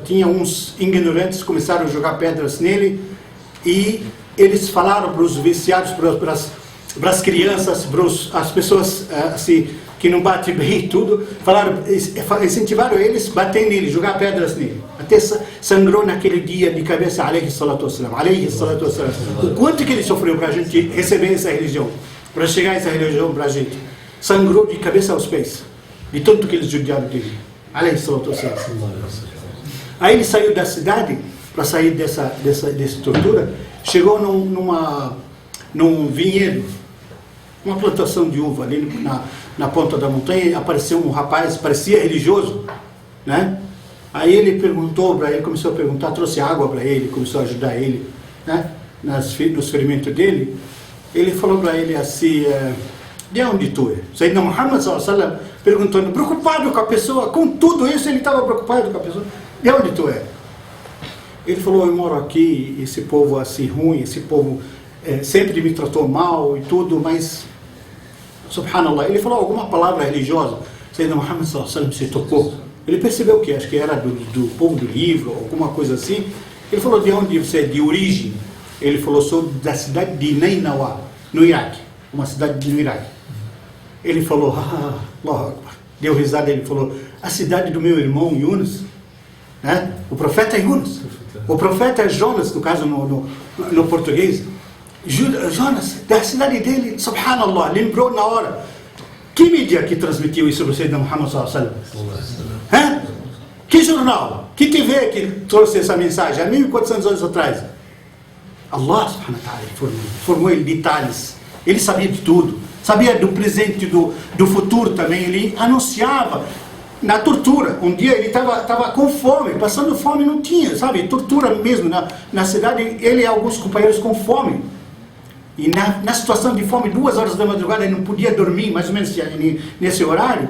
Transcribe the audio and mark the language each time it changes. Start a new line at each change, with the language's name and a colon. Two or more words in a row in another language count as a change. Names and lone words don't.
Portuguese: Tinha uns ignorantes, começaram a jogar pedras nele e eles falaram para os viciados, para as crianças, para as pessoas assim, que não batem bem e tudo, incentivaram eles a bater nele, jogar pedras nele. Até sangrou naquele dia de cabeça,
Arabic: عليه الصلاة والسلام.
Portuguese: O quanto que ele sofreu para a gente receber essa religião, para chegar essa religião para a gente. Sangrou de cabeça aos pés, de tanto que eles judiaram dele.
Arabic: عليه الصلاة والسلام.
Portuguese: Aí ele saiu da cidade, para sair dessa tortura, chegou num vinhedo, uma plantação de uva ali na ponta da montanha, e apareceu um rapaz, parecia religioso, né? Aí ele perguntou para ele, começou a perguntar, trouxe água para ele, começou a ajudar ele, né? Nos ferimentos dele. Ele falou para ele assim, de onde tu é? Sayyidina Muhammad
Arabic: صلى الله عليه وسلم
Portuguese: perguntando, preocupado com a pessoa, com tudo isso ele estava preocupado com a pessoa. De onde tu é? Ele falou, eu moro aqui, esse povo assim ruim, esse povo sempre me tratou mal e tudo, mas subhanallah, ele falou alguma palavra religiosa, Sayyidina Muhammad
Arabic: صلى الله عليه وسلم
Portuguese: se tocou. Ele percebeu que acho que era do povo do livro, alguma coisa assim. Ele falou, de onde você é, de origem? Ele falou, sou da cidade de Nainawa, no Iraque, uma cidade no Iraque. Ele falou,
Arabic: الله أكبر.
Portuguese: Deu risada, ele falou, a cidade do meu irmão Yunus, né? O profeta é Yunus, o profeta é Jonas, no caso no português. Jonas, da cidade dele, subhanallah, lembrou na hora. Que mídia que transmitiu isso para o Sayyidina Muhammad
Arabic: صلى الله عليه وسلم?
Portuguese: Que jornal? Que TV que trouxe essa mensagem há 1400 anos atrás?
Arabic: الله سبحانه وتعالى
Portuguese: formou ele detalhes. Ele sabia de tudo. Sabia do presente, do futuro também. Ele anunciava na tortura. Um dia ele estava com fome, passando fome, não tinha, sabe? Tortura mesmo na cidade. Ele e alguns companheiros com fome. E na situação de fome, 2 horas da madrugada, ele não podia dormir, mais ou menos nesse horário.